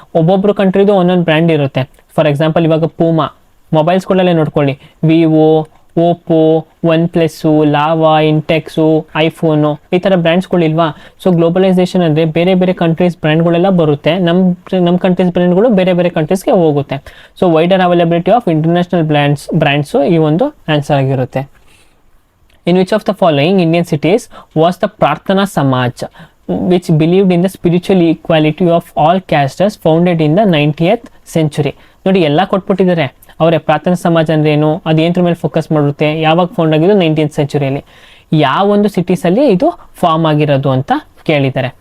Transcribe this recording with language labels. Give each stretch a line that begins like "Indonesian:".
Kannada: ಒಬ್ಬೊಬ್ಬರು ಕಂಟ್ರಿದು ಒಂದೊಂದು ಬ್ರ್ಯಾಂಡ್ ಇರುತ್ತೆ. ಫಾರ್ ಎಕ್ಸಾಂಪಲ್ ಇವಾಗ ಪೂಮಾ ಮೊಬೈಲ್ಸ್ಗಳಲ್ಲೇ ನೋಡ್ಕೊಳ್ಳಿ, Vivo, Oppo, OnePlus, lava, ಇಂಟೆಕ್ಸು, iPhone, ಈ ಥರ ಬ್ರ್ಯಾಂಡ್ಸ್ಗಳಿಲ್ವಾ. ಸೊ ಗ್ಲೋಬಲೈಸೇಷನ್ ಅಂದರೆ ಬೇರೆ ಬೇರೆ ಕಂಟ್ರೀಸ್ ಬ್ರ್ಯಾಂಡ್ಗಳೆಲ್ಲ ಬರುತ್ತೆ, ನಮ್ಮ ಕಂಟ್ರೀಸ್ ಬ್ರ್ಯಾಂಡ್ಗಳು ಬೇರೆ ಬೇರೆ ಕಂಟ್ರೀಸ್ಗೆ ಹೋಗುತ್ತೆ. So
English: wider availability of international brands
Kannada: ಈ ಒಂದು ಆನ್ಸರ್ ಆಗಿರುತ್ತೆ.
English: In which of the following Indian cities was the Prarthana Samaj which believed in the spiritual equality of all castes, founded in the 90th century.
Kannada: ನೋಡಿ ಎಲ್ಲ ಕೊಟ್ಬಿಟ್ಟಿದ್ದಾರೆ ಅವರೇ. ಪ್ರಾರ್ಥನಾ ಸಮಾಜ ಅಂದ್ರೆ ಏನು, ಅದು ಏನರ ಮೇಲೆ ಫೋಕಸ್ ಮಾಡುತ್ತೆ, ಯಾವಾಗ ಫೌಂಡ್ ಆಗಿದ್ದು, 19th ಸೆಂಚುರಿಯಲ್ಲಿ, ಯಾವ ಒಂದು ಸಿಟೀಸಲ್ಲಿ ಇದು ಫಾರ್ಮ್ ಆಗಿರೋದು ಅಂತ ಕೇಳಿದ್ದಾರೆ.